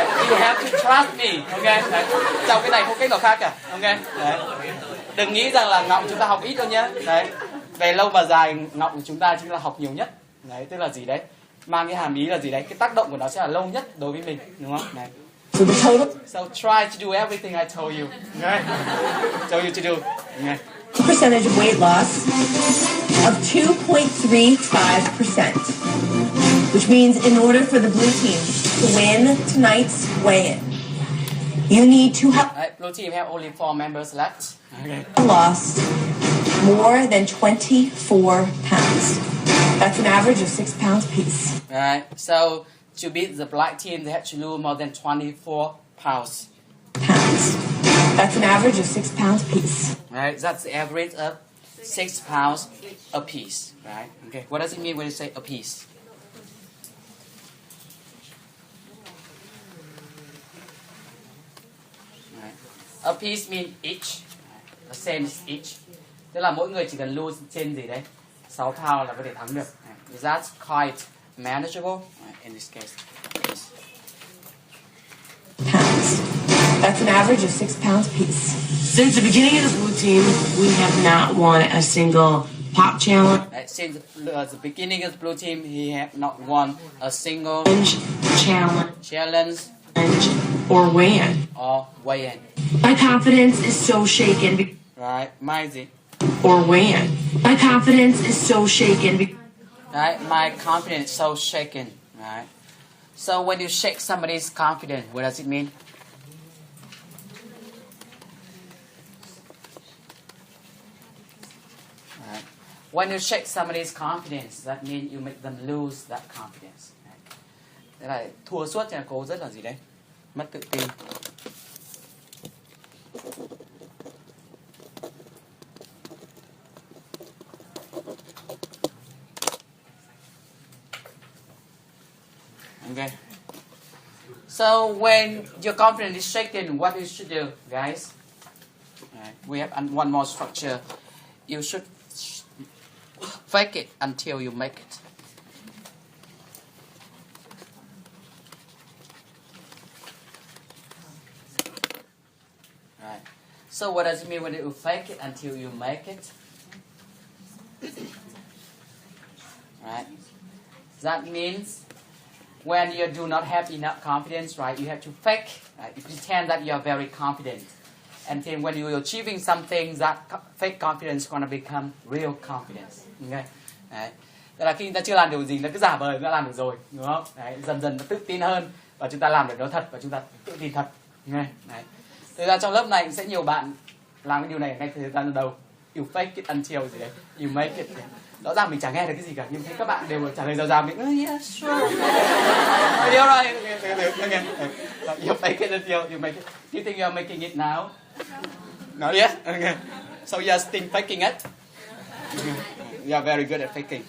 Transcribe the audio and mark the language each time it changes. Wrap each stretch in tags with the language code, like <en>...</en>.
<en>You have to trust me, ok?</en> <vi>Đấy. Trong cái này không cách nào khác cả, ok? Đấy. Đừng nghĩ rằng là ngọng chúng ta học ít đâu nhé. Đấy. Về lâu và dài ngọng của chúng ta chính là học nhiều nhất. Đấy, tức là gì đấy? Mang cái hàm ý là gì đấy? Cái tác động của nó sẽ là lâu nhất đối với mình, đúng không? Đấy.</vi> <en>So try to do everything I told you. Okay? Told you to do. Okay. Percentage of weight loss of 2.35%, which means in order for the blue team to win tonight's weigh-in, you need to have blue team have only 4 members left. Okay. Lost more than 24 pounds. That's an average of 6 pounds apiece. Right. So to beat the black team, they have to lose more than 24 pounds. That's an average of 6 pounds apiece. Right. That's the average of 6 pounds a piece, right? Okay, what does it mean when you say a piece? Right. A piece means each, the same as each.</en> <vi>Tức là mỗi người chỉ cần lose trên gì đấy 6 pound là có thể thắng được.</vi> <en>That's quite manageable in this case. Pounds. That's an average of 6 pounds a piece. Since the beginning of the blue team, we have not won a single pop challenge. Since the beginning of the blue team, he have not won a single challenge or weigh-in. Or weigh-in. My confidence is so shaken. Right, Maisie. Or weigh-in. My confidence is so shaken. Right, my confidence is so shaken. Right. So when you shake somebody's confidence, what does it mean? Right. When you shake somebody's confidence, that means you make them lose that confidence. Right.</en> <vi>Thế là thua suốt cho cô rất là gì đấy? Mất tự tin. Okay.</vi> <en>So when your confidence is shaken, what you should do, guys? Right. We have one more structure. You should fake it until you make it. Right. So what does it mean when you fake it until you make it? Right. That means when you do not have enough confidence, right, you have to fake, right? You pretend that you are very confident. And then when you're achieving something, that fake confidence is going to become real confidence. Okay? Đấy.</en> <vi>Tức là khi chúng ta chưa làm điều gì, nó cứ giả vờ đã làm được rồi, đúng không? Đấy, dần dần nó tự tin hơn và chúng ta làm được nó thật và chúng ta tự tin thật. Okay? Đấy. Thực ra trong lớp này sẽ nhiều bạn làm cái điều này ngay từ thời gian đầu.</vi> <en>You fake it until</en> <vi>gì đấy,</vi> <en>you make it.</en> <vi>Rõ ràng mình chẳng nghe được cái gì cả, nhưng thấy các bạn đều trả lời rào mình</vi> <en>yeah, sure.</en> <vi>Điều rồi. Okay.</vi> <en>You fake it until you make it. Do you think you're making it now? Not yet? Okay. So you're still faking it? You're very good at faking.</en>